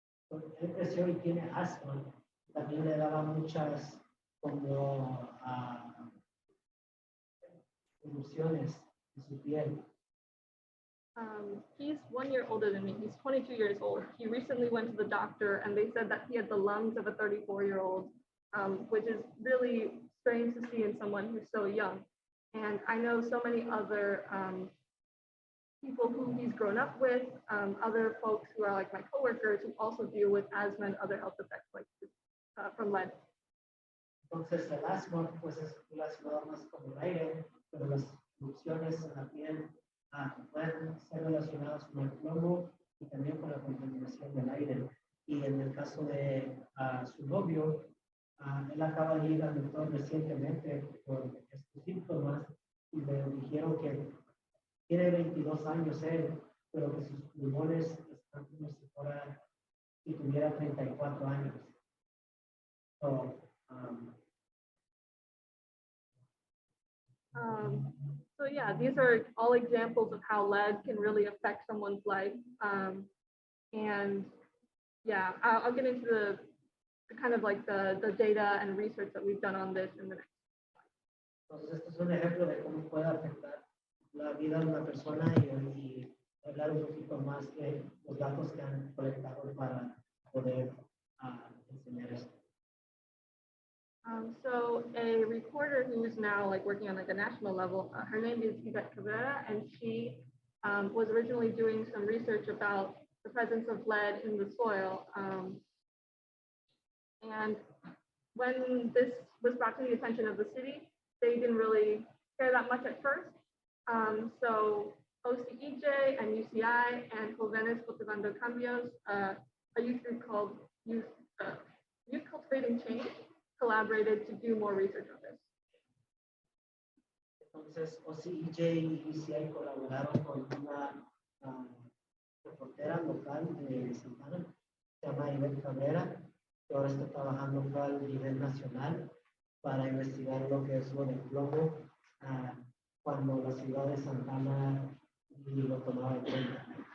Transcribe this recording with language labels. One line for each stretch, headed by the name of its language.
Spanish: Él creció y tiene asma. También le daba muchas como erupciones en su piel.
English: He's 1 year older than me. He's 22 years old. He recently went to the doctor and they said that he had the lungs of a 34-year-old, which is really strange to see in someone who's so young. And I know so many other people who he's grown up with, other folks who are like my coworkers who also deal with asthma and other health effects like from lead.
Spanish: Entonces el asma pues es relacionado más con el aire, pero las erupciones en la piel pueden ser relacionadas con el plomo y también con la contaminación del aire. Y en el caso de su novio, él acaba de ir al doctor recientemente por estos síntomas y le dijeron que tiene 22 años él, pero que sus pulmones están como si tuviera 34 años.
English: So, so yeah, these are all examples of how lead can really affect someone's life. And yeah, I'll get into the kind of like the data and research that we've done on this in the next.
Spanish: Entonces, este es un ejemplo de cómo puede afectar la vida de una persona y hablar un poquito más de los datos que han colectado para poder enseñar esto.
English: So a reporter who's now like working on like a national level, her name is Yvette Cabrera, and she was originally doing some research about the presence of lead in the soil. And when this was brought to the attention of the city, they didn't really care that much at first. So OCEJ and UCI and Jóvenes Cultivando Cambios, a youth group called Youth Cultivating Change, collaborated to do more research on this.
Spanish: Entonces, OCEJ y UCI colaboraron con una reportera local de Santana, se llama Yvette Cabrera, que ahora está trabajando acá a nivel nacional para investigar lo que es lo del plomo cuando la ciudad de Santana ni lo tomaba en cuenta.